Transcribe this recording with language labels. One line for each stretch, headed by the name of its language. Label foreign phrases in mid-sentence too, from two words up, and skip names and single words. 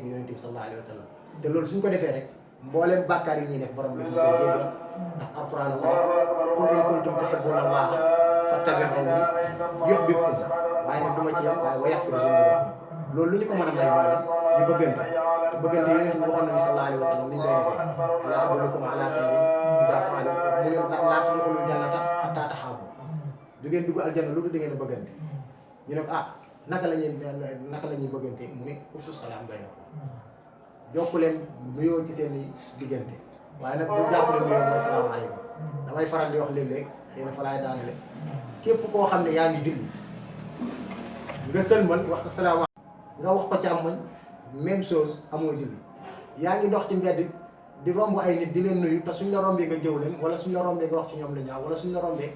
Wolof: yonent bi
Arabic: صلى الله عليه وسلم
Wolof: te loolu suñ ko defee rek mbooleem bàkkaar yi ñuy def borom daf ñu koy jéggal ndax alquran ko
Arabic: قل إن كنتم تحبون الله فاتبعوني يحببكم
Wolof: waaye nag duma ci yam waaye
Arabic: ويغفر ذنوبكم
Wolof: loolu lu ñu ko mën a may mooy lan ñu bëggante te bëggante yonent bi waxoon nañu
Arabic: صلى الله عليه وسلم
Wolof: ni ñu koy defee
Arabic: ألا أدلكم على خير إذا فعلتم
Wolof: mu ne
Arabic: لا تدخلوا الجنة حتى تحابوا
Wolof: du ngeen dugg aljanna lu dul da ngeen a bëggante ñu ne ko ah naka la ñuy bëggante mu ne
Arabic: أفشوا السلام بينكم
Wolof: jokku leen nuyoo ci seen diggante waaye nag bu jàpp ne nuyoo mooy salaamaaleykum damay faral di wax léeg-léeg xëy na fa laay daanale képp koo xam ne yaa ngi julli nga sëlmal wax asalaamaaleykum nga wax ko càmmoñ
French: même chose
Wolof: amoo julli yaa ngi dox ci mbedd di romb ay nit di leen nuyu te suñ la rombee nga jëw leen wala suñ la rombee nga wax ci ñoom la ñaaw wala suñ la rombee